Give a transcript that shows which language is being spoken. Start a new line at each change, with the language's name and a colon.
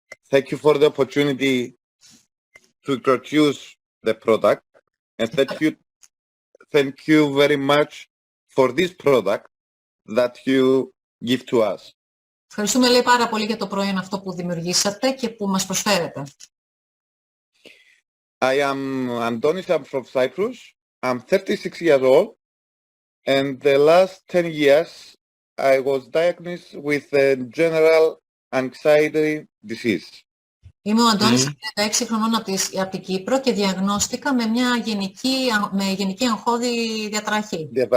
English: Thank you for the opportunity to introduce the product. And thank you very much for this product that you give to us.
Greek: Ευχαριστούμε, λέει, πάρα πολύ για το προϊόν αυτό που δημιουργήσατε και που μας προσφέρετε.
English: I am Antonis, I'm from Cyprus. I'm 36 years old. And the last 10 years, I was diagnosed with a general anxiety disease.
Greek: Είμαι ο Αντώνης, 36 χρονών από την Κύπρο και διαγνώστηκα με μια γενική αγχώδη διαταραχή.